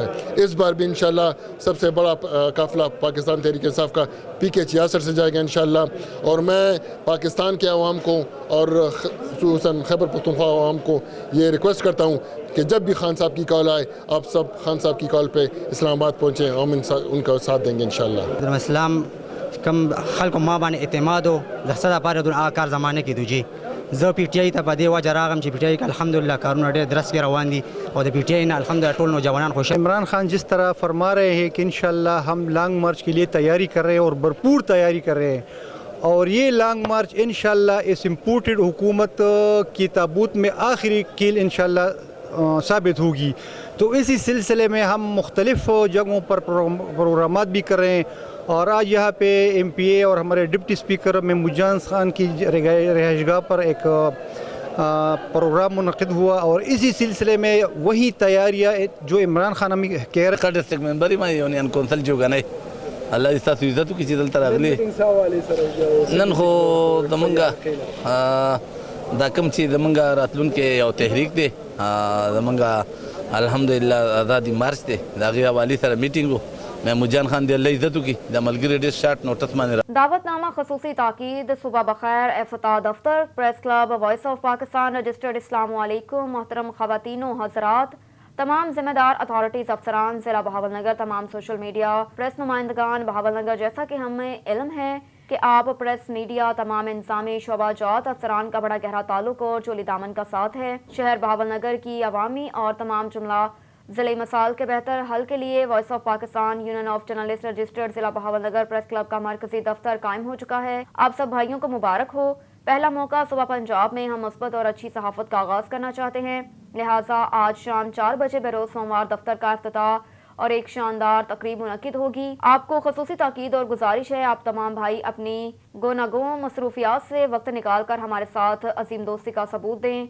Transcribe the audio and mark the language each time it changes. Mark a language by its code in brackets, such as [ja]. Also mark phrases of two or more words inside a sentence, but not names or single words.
[ur] اس بار بھی انشاءاللہ سب سے بڑا قافلہ پاکستان تحریک انصاف کا پی کے 66 سے جائے گا انشاءاللہ، اور میں پاکستان کے عوام کو اور خصوصاً خیبر پختونخوا عوام کو یہ ریکویسٹ کرتا ہوں کہ جب بھی خان صاحب کی کال آئے آپ سب خان صاحب کی کال پہ اسلام آباد پہنچیں، ہم ان کا ساتھ دیں گے انشاءاللہ۔ [ps] اسلام کم خلق ما باندې اعتماد او د صدا پاره د کار زمانه کې دوجی زه پی ټی آی ته په دې وجه راغم چې پی ټی آی الحمدلله کارونه ډېر درست روان دي او د پی ٹی آئی نے الحمدللہ ټول نوجوانان خوش ہیں۔ [ur] عمران خان جس طرح فرما رہے ہیں کہ انشاءاللہ ہم [en] long march [ur] کے لیے تیاری کر رہے ہیں اور بھرپور تیاری کر رہے ہیں، اور یہ [en] long march [ur] انشاءاللہ اس امپورٹڈ حکومت کی تابوت میں آخری کیل انشاءاللہ ثابت ہوگی۔ تو اسی سلسلے میں ہم مختلف جگہوں پر پروگرامات بھی کر رہے ہیں، اور آج یہاں پہ ایم پی اے اور ہمارے [en] deputy speaker [ur] محمود جان خان کی رہائش گاہ پر ایک پروگرام منعقد ہوا، اور اسی سلسلے میں وہی تیاریاں جو عمران خان ہمیں کہہ رہے [ps] ڈسٹرکٹ ممبر ما یونین کونسل جوګنی الله دې تاسو عزت وکړي چې دلته راغلي نن خو زمونږ دا کوم چې زمونږ راتلونکي یو تحریک دی، زمونږ الحمدلله آزادی مارچ دی، د هغې حوالې سره میټینګ و، محمود جان خان دې الله عزت وکړي د ملګري ډېر [en] short notice [ps] باندې [ur] دعوت نامہ خصوصی تاکید صبح بخیر افتتاح دفتر [en] press club [ur] وائس آف پاکستان رجسٹرڈ۔ السلام علیکم محترم خواتین و حضرات، تمام ذمہ دار اتھارٹیز، افسران ضلع بہاول نگر، تمام [en] social media press [ur] نمائندگان بہاول نگر، جیسا کہ ہمیں علم ہے کہ آپ [en] press media [ur] تمام انتظامی شعبہ جات افسران کا بڑا گہرا تعلق اور چولی دامن کا ساتھ ہے۔ شہر بہاول نگر کی عوامی اور تمام جملہ ضلعی مسائل کے بہتر حل کے لیے وائس آف پاکستان یونین آف جرنلسٹ رجسٹرڈ ضلع بہاول نگر [en] press club [ur] کا مرکزی دفتر قائم ہو چکا ہے۔ آپ سب بھائیوں کو مبارک ہو۔ پہلا موقع صبح پنجاب میں ہم مثبت اور اچھی صحافت کا آغاز کرنا چاہتے ہیں، لہٰذا آج شام 4 بجے بروز سوموار دفتر کا افتتاح اور ایک شاندار تقریب منعقد ہوگی. آپ کو خصوصی تاکید اور گزارش ہے، آپ تمام بھائی اپنی گوناگوں مصروفیات سے وقت نکال کر ہمارے ساتھ عظیم دوستی کا ثبوت دیں.